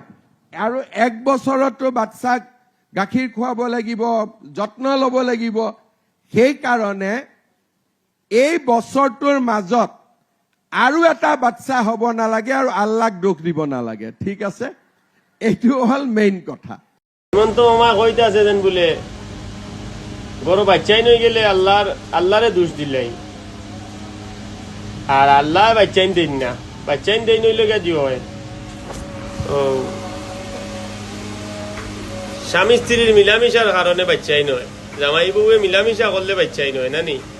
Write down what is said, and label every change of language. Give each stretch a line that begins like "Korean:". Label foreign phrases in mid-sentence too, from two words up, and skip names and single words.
Assamese: আৰু 1 বছৰতো বাচ্চাক গাখীৰ খুৱাব লাগিব, যত্ন ল'ব লাগিব। সেইকাৰণে এই বছৰটোৰ মাজত আৰু এটা বাচ্চা হ'ব নালাগে আৰু আল্লাহক দোষ দিব নালাগে। ঠিক আছে? এইটো হ'ল মেইন কথা।
Sylheti: হেমন্ত মামা কইতে আছে যেন বলে বড় বাচ্চাই নই গেলে আল্লাহরে দোষ দিলাই, আর আল্লাহ বাচ্চাইন দেন না, বাচ্চাইন দেই নইলে গাজি হয়। ও স্বামী স্ত্রীর মিলামিশার কারণে বাচ্চাই নয়, জামাই বউয়ে মিলামিশা করলে বাচ্চাই নয় নানি।